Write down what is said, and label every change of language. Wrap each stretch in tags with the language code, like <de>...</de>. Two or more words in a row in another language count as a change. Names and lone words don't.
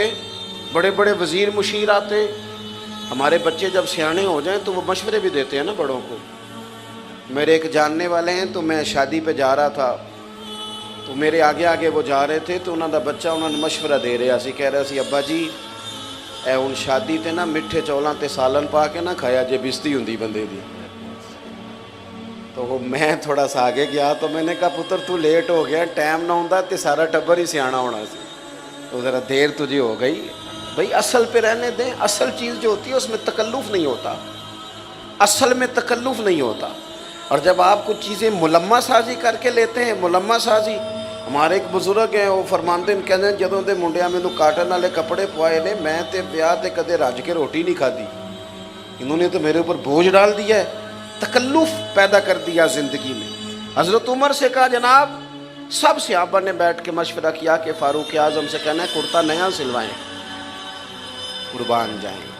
<ur>بڑے بڑے وزیر مشیر آتے. ہمارے بچے جب سیانے ہو جائیں تو وہ مشورے بھی دیتے ہیں نا بڑوں کو. میرے ایک جاننے والے ہیں، تو میں شادی پہ جا رہا تھا تو میرے آگے آگے وہ جا رہے تھے تو</ur> <pa>انہوں دا بچہ انہوں نے مشورہ دے رہا سی، کہہ رہا سی ابا جی اے ہن شادی تے نا میٹھے چولاں تے سالن پا کے نہ کھایا جے بستی ہوندی بندے دی.</pa> <ur>تو وہ میں تھوڑا سا آگے گیا تو میں نے کہا</ur> <pa>پتر تو لیٹ ہو گیا، ٹائم نہ ہوندا تے سارا ٹبر ہی سیانا ہونا سی،</pa> <ur>تو ذرا دیر تجھے ہو گئی. بھئی اصل پہ رہنے دیں. اصل چیز جو ہوتی ہے اس میں تکلف نہیں ہوتا، اصل میں تکلف نہیں ہوتا. اور جب آپ کچھ چیزیں ملمہ سازی کر کے لیتے ہیں، ملمہ سازی. ہمارے ایک بزرگ ہیں وہ فرماندے ہیں، کہتے ہیں</ur> <pa>جدوں دے منڈیاں مینوں کاٹن والے کپڑے پوائے نے میں تے بیاہ تے کدے رج کے روٹی نہیں کھادی،</pa> <ur>انہوں نے تو میرے اوپر بوجھ ڈال دیا ہے، تکلف پیدا کر دیا زندگی میں. حضرت عمر سے کہا جناب، سب صحابہ نے بیٹھ کے مشورہ کیا کہ فاروق اعظم سے کہنا ہے کرتا نیا سلوائیں، قربان جائیں.</ur>